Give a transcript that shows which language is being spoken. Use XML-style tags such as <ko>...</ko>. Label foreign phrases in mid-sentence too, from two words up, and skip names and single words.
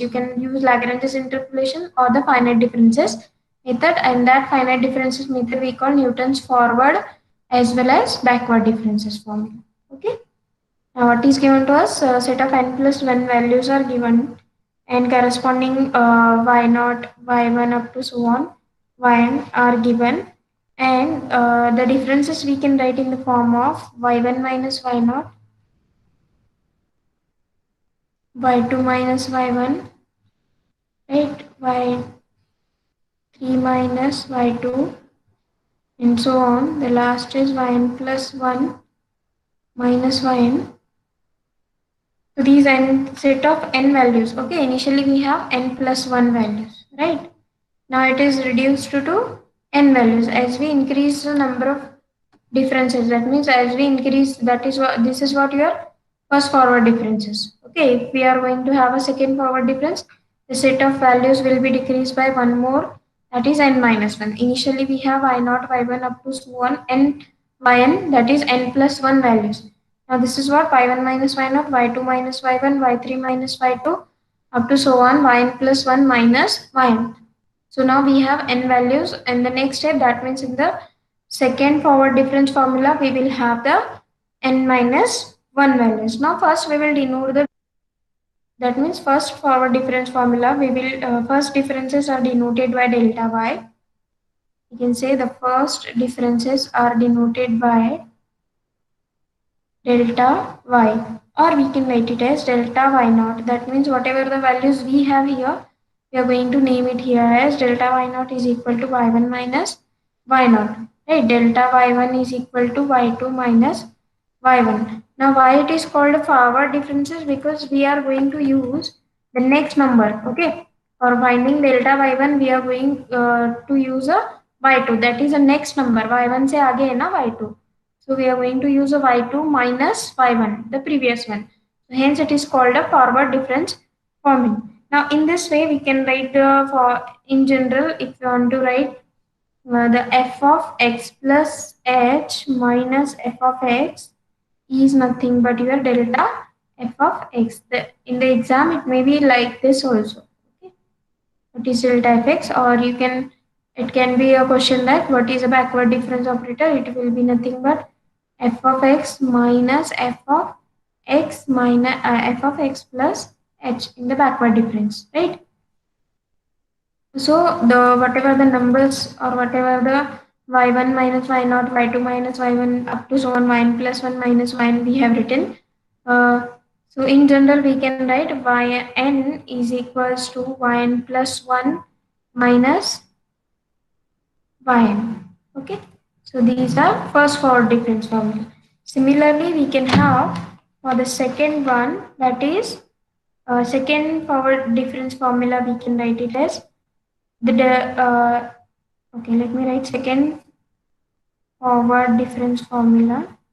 <en>You can use Lagrange's interpolation or the finite differences method, and that finite differences method we call Newton's forward as well as backward differences formula. Okay. Now what is given to us? A set of n plus 1 values are given, and corresponding y naught, y1 up to so on, yn are given, and the differences we can write in the form of y1 minus y naught, y2 minus y1, right, y3 3 minus y2 and so on. The last is yn plus 1 minus yn. So these n set of n values. Okay, initially we have n plus 1 values, right? Now it is reduced to n values as we increase the number of differences. That means as we increase, that is what this is what your first forward difference is. Okay, if we are going to have a second forward difference, the set of values will be decreased by one more, that is n minus 1. Initially we have I naught y1 up to so on n yn, that is n plus 1 values. Now this is what y1 minus y naught, y2 minus y1, y3 minus y2 up to so on yn plus 1 minus yn. So now we have n values, and the next step, that means in the second forward difference formula we will have the n minus 1 values. Now first we will denote the, that means first forward difference formula we will first differences are denoted by delta y. You can say the first differences are denoted by delta y, or we can write it as delta y naught. That means whatever the values we have here, we are going to name it here as delta y naught is equal to y1 minus y naught. Right? Delta y1 is equal to y2 minus y1. Now why it is called forward differences? Because we are going to use the next number. Okay, for finding delta y1 we are going to use a y2, that is the next number.</en> <hi>y1 से आगे है ना y2,</hi> <en>so we are going to use a y2 minus y1, the previous one. So hence it is called a forward difference forming. Now in this way we can write the, for in general, if you want to write the f of x plus h minus f of x is nothing but your delta f of x. In the exam it may be like this also. Okay, what is delta f x, or you can, it can be a question that what is a backward difference operator. It will be nothing but f of x minus f of x minus f of x plus h in the backward difference, right? So the whatever the numbers or whatever the y1 minus y naught, y2 minus y1 up to so on yn plus 1 minus yn we have written. So in general we can write yn is equals to yn plus 1 minus yn. Okay, so these are first forward difference formula. Similarly we can have for the second one, that is second forward difference formula, we can write it as the okay, let me write second forward difference formula.</en>